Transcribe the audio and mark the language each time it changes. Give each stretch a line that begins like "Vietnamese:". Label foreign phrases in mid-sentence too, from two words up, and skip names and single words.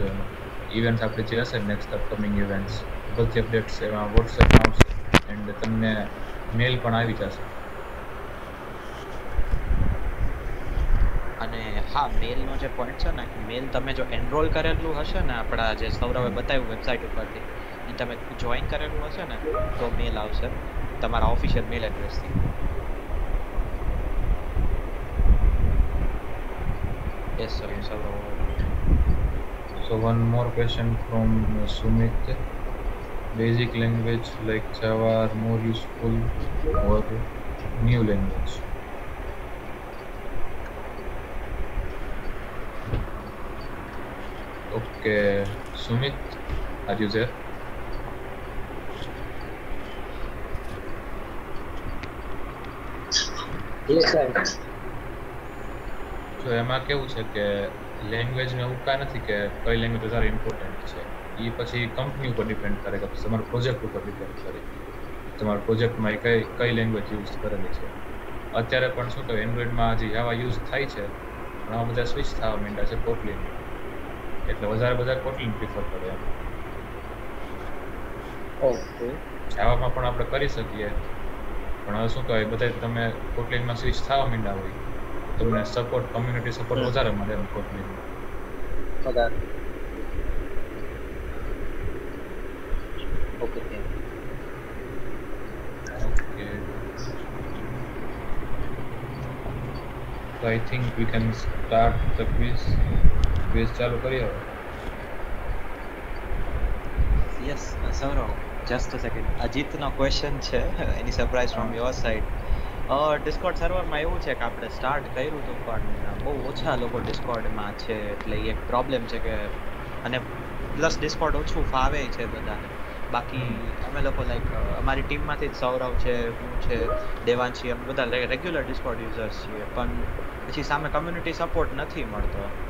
Gujarati: એમાં ઇવેન્ટ્સ આપણે જે હશે
English: next upcoming events,
Gujarati: બધી અપડેટ્સ એમાં વોટ્સએપમાં આવશે, એન્ડ તમને મેલ પણ આવી જશે. અને હા, મેલનો જે પોઈન્ટ છે ને, મેલ તમે જો એનરોલ કરેલું હશે ને, આપણા જે સૌરભે બતાવ્યું વેબસાઇટ ઉપરથી, એ તમે જોઈન કરેલું હશે ને તો મેલ આવશે તમારા
English: official mail addressથી. Yes, sir. Yes, sir. So one more question from Sumit. Basic language like Java are more useful or new language? Okay, Sumit, are you there? Yes, sir.
Gujarati: તો એમાં કેવું છે કે લેંગ્વેજને એવું કાંઈ નથી કે કઈ લેંગ્વેજ વધારે ઇમ્પોર્ટન્ટ છે. એ પછી કંપની ઉપર ડિપેન્ડ કરે કે તમારા પ્રોજેક્ટ ઉપર ડિપેન્ડ કરે તમારા પ્રોજેક્ટમાં કઈ લેંગ્વેજ યુઝ કરેલી છે. અત્યારે પણ શું કહેવાય, એન્ડ્રોઈડમાં હજી જાવા યુઝ થાય છે, પણ આમાં બધા સ્વિચ થવા માંડ્યા છે કોટલીન, એટલે વધારે બધા કોટલીન પ્રિફર કરે એમ. ઓકે, જાવામાં પણ આપણે કરી શકીએ, પણ હવે શું કહેવાય, બધા તમે કોટલીનમાં સ્વિચ થવા માંડ્યા હોય, તમને
English: support, community support
Gujarati: વધારે મળે એમ કોટલીનમાં.
English: વધારે. okay, thank you. Okay. So I think we can start the quiz.
Gujarati: Quiz ચાલુ કરીએ હવે.
English: Yes, Saurav, just a second.
Gujarati: અજીતનો ક્વેશ્ચન છે,
English: any surprise from your side.
Gujarati: ડિસ્કોર્ડ સર્વરમાં એવું છે કે આપણે સ્ટાર્ટ કર્યું હતું પણ બહુ ઓછા લોકો ડિસ્કોર્ડમાં છે, એટલે એ એક પ્રોબ્લેમ છે કે, અને પ્લસ ડિસ્કોર્ડ ઓછું ફાવે છે બધાને. બાકી અમે લોકો લાઈક અમારી ટીમમાંથી જ સૌરવ છે, હું છે, દેવાંશી, અમે બધા
English: regular Discord users
Gujarati: છીએ, પણ પછી સામે
English: community support
Gujarati: નથી મળતો.